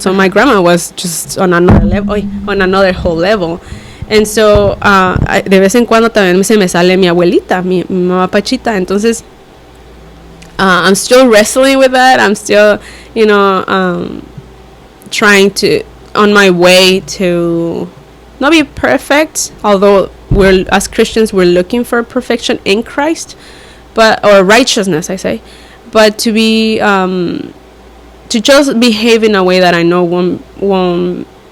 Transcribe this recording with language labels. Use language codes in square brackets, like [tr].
[en] So my grandma was just on another level, on another whole level. And so, [es] de vez en cuando también se me sale mi abuelita, mi mamá Pachita. [en] Entonces, I'm still wrestling with that. I'm still, you know, trying to, on my way to not be perfect, although as Christians, we're looking for perfection in Christ, or righteousness, I say, but to be, to just behave in a way that I know won't